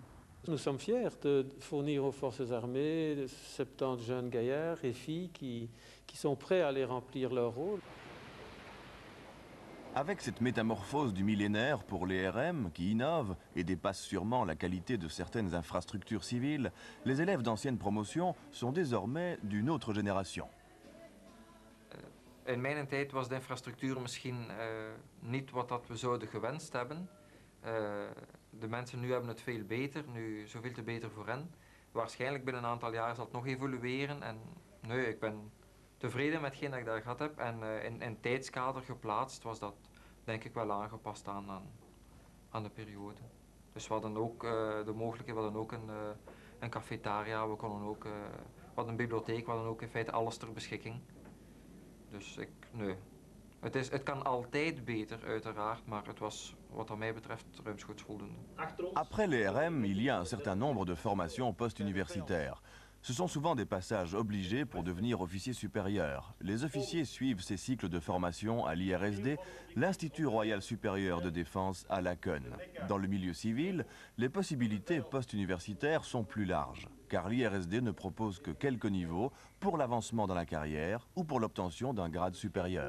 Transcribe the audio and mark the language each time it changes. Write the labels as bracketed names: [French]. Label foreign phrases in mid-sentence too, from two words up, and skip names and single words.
[French] Nous sommes fiers de fournir aux forces armées 70 jeunes gaillards et filles qui sont prêts à aller remplir leur rôle. Avec cette métamorphose du millénaire pour l'ERM qui innove et dépasse sûrement la qualité de certaines infrastructures civiles, les élèves d'anciennes promotions sont désormais d'une autre génération. [Dutch] In mijn tijd was de infrastructuur misschien niet wat dat we zouden gewenst hebben. De mensen nu hebben het veel beter, nu zoveel te beter voor hen. Waarschijnlijk binnen een aantal jaar zal het nog evolueren. En nee, ik ben tevreden met hetgeen dat ik daar gehad heb. En in tijdskader geplaatst was dat denk ik wel aangepast aan de periode. Dus we hadden ook de mogelijkheid, we hadden ook een cafetaria, we hadden een bibliotheek, we hadden ook in feite alles ter beschikking. Dus nee. Het kan altijd beter, uiteraard, maar het was wat mij betreft ruimschoots voldoende. [French] Après l'ERM, il y a un certain nombre de formations post-universitaires. Ce sont souvent des passages obligés pour devenir officier supérieur. Les officiers suivent ces cycles de formation à l'IRSD, l'Institut Royal Supérieur de Défense à Laken. Dans le milieu civil, les possibilités post-universitaires sont plus larges, car l'IRSD ne propose que quelques niveaux pour l'avancement dans la carrière ou pour l'obtention d'un grade supérieur.